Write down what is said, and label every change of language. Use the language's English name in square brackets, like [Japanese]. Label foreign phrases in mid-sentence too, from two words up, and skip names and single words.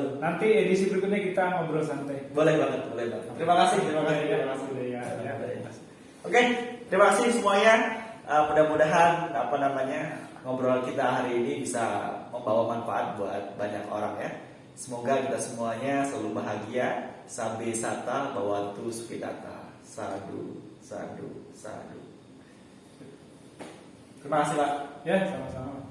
[Indonesian] Nanti edisi berikutnya kita ngobrol santai. Boleh banget, boleh banget. Terima kasih, terima kasih, Ya, terima kasih. ya, ya. Oke, terima kasih semuanya. Mudah-mudahan ngobrol kita hari ini bisa membawa manfaat buat banyak orang ya. Semoga kita semuanya selalu bahagia. [Pali] Sabe sata bawantu sukidata. Sadu, sadu, sadu. [Indonesian] Terima kasih Pak. Ya, sama-sama.